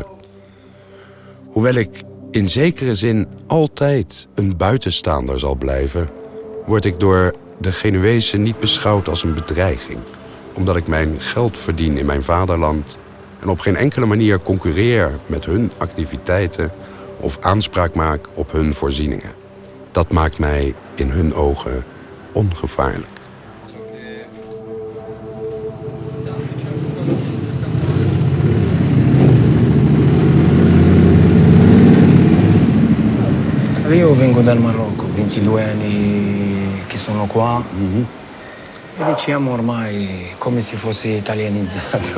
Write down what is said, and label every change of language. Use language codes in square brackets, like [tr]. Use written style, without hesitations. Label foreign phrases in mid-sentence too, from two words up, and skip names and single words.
[nl] Hoewel ik in zekere zin altijd een buitenstaander zal blijven, word ik door de Genuezen niet beschouwd als een bedreiging, omdat ik mijn geld verdien in mijn vaderland en op geen enkele manier concurreer met hun activiteiten of aanspraak maak op hun voorzieningen. Dat maakt mij in hun ogen ongevaarlijk. [it] Io vengo dal Marocco, 22 anni che sono qua e diciamo ormai come se fosse italianizzato.